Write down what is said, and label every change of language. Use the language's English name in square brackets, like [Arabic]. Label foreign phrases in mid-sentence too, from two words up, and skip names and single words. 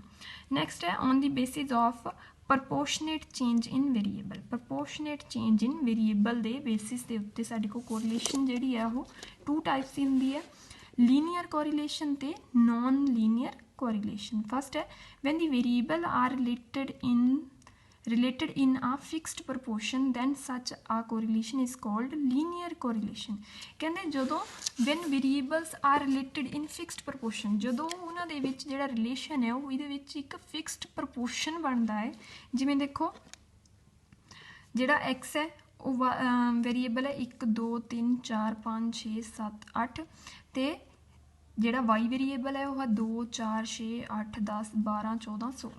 [English] ਨੈਕਸਟ ਹੈ on the basis of proportionate change in variable. proportionate change in variable [Punjabi] ਦੇ ਬੇਸਿਸ ਦੇ ਉੱਤੇ ਸਾਡੇ ਕੋਲ ਕੋਰੀਲੇਸ਼ਨ ਜਿਹੜੀ ਹੈ ਉਹ 2 ਟਾਈਪਸ ਦੀ ਹੁੰਦੀ ਹੈ, [English] linear correlation [Punjabi] ਤੇ [English] non linear correlation. ਫਸਟ ਹੈ when the variable are related in a fixed proportion then such a correlation is called linear correlation। [Punjabi] ਕਹਿੰਦੇ ਜਦੋਂ [English] when variables are related in fixed proportion, [Punjabi] ਜਦੋਂ ਉਹਨਾਂ ਦੇ ਵਿੱਚ ਜਿਹੜਾ ਰਿਲੇਸ਼ਨ ਹੈ ਉਹ ਇਹਦੇ ਵਿੱਚ ਇੱਕ [English] fixed proportion [Punjabi] ਬਣਦਾ ਹੈ। ਜਿਵੇਂ ਦੇਖੋ ਜਿਹੜਾ x ਹੈ ਉਹ ਵੇਰੀਏਬਲ ਹੈ 1 2 3 4 5 6 7 8 ਤੇ ਜਿਹੜਾ y ਵੇਰੀਏਬਲ ਹੈ ਉਹ ਹੈ 2 4 6 8 10 12 14 16।